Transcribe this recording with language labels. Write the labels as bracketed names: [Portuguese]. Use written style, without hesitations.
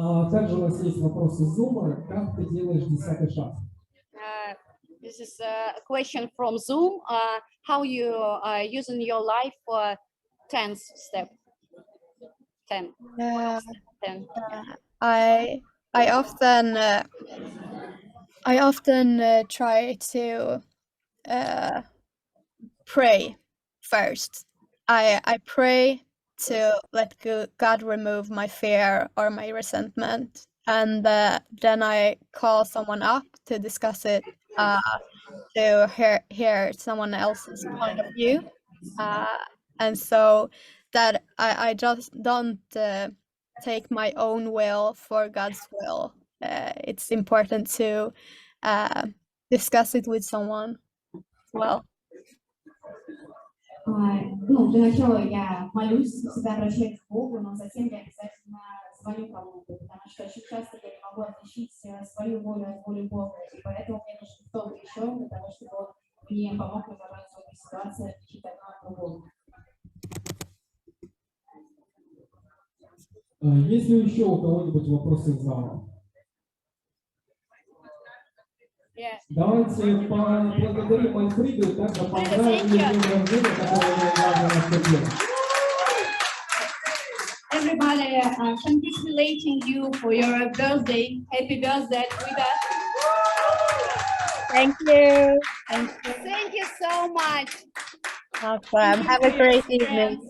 [Russian] Также у нас есть вопрос из Зума. Как ты делаешь 10-й шаг? [English] This is a question from Zoom. How you use in your life 10th step? 10. 10. I often try to pray first. I pray to let God remove my fear or my resentment. And then I call someone up to discuss it, to hear someone else's point of view. And so that I just don't take my own will for God's will. It's important to discuss it with someone as well. [Russian] Ну, для начала я молюсь, всегда обращаюсь к Богу, но затем я обязательно звоню кому-то, потому что очень часто я не могу отличить свою волю от воли Бога, и поэтому мне нужен кто-то еще для того, чтобы он мне помог разобраться в этой ситуации, отличить одно от другого. Есть ли еще у кого-нибудь вопросы из зала? Давайте поблагодарим Алфриду, также поздравим ее с днем рождения, которое я наступил. [English] Everybody, congratulating you for your birthday. Happy birthday, Alfrida. Thank you. Thank you so much. Awesome. Have a great evening.